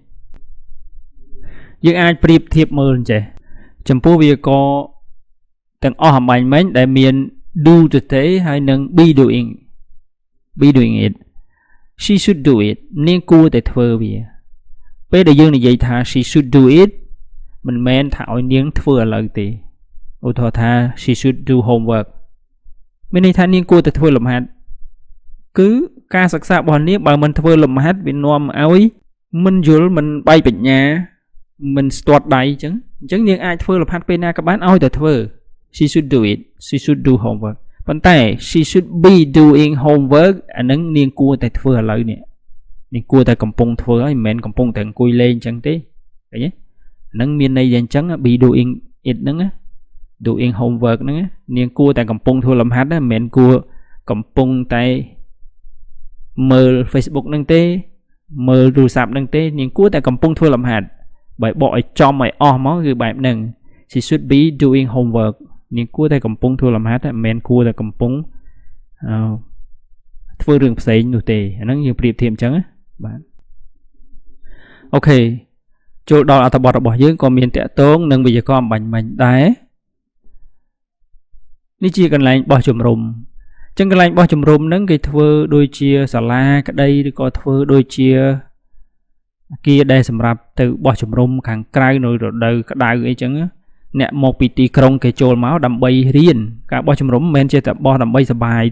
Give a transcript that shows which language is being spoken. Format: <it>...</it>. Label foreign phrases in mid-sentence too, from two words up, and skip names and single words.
<km>យើងអាចប្រៀបធៀបមើលអញ្ចេះចំពោះវេយ្យាករណ៍ទាំងអស់អំបញ្ញមិញដែលមាន do ទៅទេហើយនឹង</km> <en>be doing it she should do it</en> <km>នាងគួរតែធ្វើវាពេលដែលយើងនិយាយថា</km> <en>she should do it</en> <km>មិនមែនថាឲ្យនាងធ្វើឥឡូវទេឧទាហរណ៍ថា</km> <en>she should do</en> <km>homework មានន័យថានាងគួរតែធ្វើលំហាត់គឺការសិក្សារបស់នាងបើមិនធ្វើលំហាត់វានាំឲ្យមិនយល់មិនបែកបញ្ញាមិនស្ទាត់ដៃអញ្ចឹងនាងអាចធ្វើលំហាត់ពេលណាក៏បានឲ្យតែធ្វើ</km> <en>she should do it she should do homework</en> <km>ប៉ុន្តែ</km> <en>she should be doing homework</en> <km>អានឹងនាងគួរតែធ្វើឥឡូវនេះនាងគួរតែកំពុងធ្វើហើយមិនមែនកំពុងតែអង្គុយលេងអ ញ្ចឹងទេឃើញទេហ្នឹងមានន័យយ៉ាងអញ្ចឹង</km> <en>be doing it</en> <km>ហ្នឹង</km> <en>doing homework</en> <km>ហ្នឹងនាងគួរតែកំពុងធ្វើលំហាត់មិនមែនគួរកំពុងតែមើល Facebook ហ្នឹងទេមើលទូរស័ព្ទហ្នឹងទេនាងគួរតែកំពុងធ្វើលំហាត់បើបកឲ្យចំឲ្យអស់មកគឺបែបហ្នឹង</km> <en>she should be doing homework</en> <km>នាងគួរតែកំពុងធ្វើលំហាត់មិនមែនគួរតែកំពុង ធ្វើរឿងផ្សេងនោះទេអាហ្នឹងយើងប្រៀបធៀបអញ្ចឹងបាទអូខេចូលដល់អត្ថបទរបស់យើងក៏មានតាក់ទងនឹងវេយ្យាករណ៍អំបញ្ញមិញដែរ នេះជាកន្លែងបោះជំរំអញ្ចឹងកន្លែងបោះជំរំហ្នឹងគេធ្វើដូចជាសាលាក្តីឬក៏ធ្វើដូចជាអគារដែលសម្រាប់ទៅបោះជំរំខាងក្រៅនៅរដូវក្តៅអីចឹងអ្នកមកពីទីក្រុងគេចូលមកដើម្បីរៀនការបោះជំរំមិនមែនជាតែបោះដើម្បីសប្បាយ</km>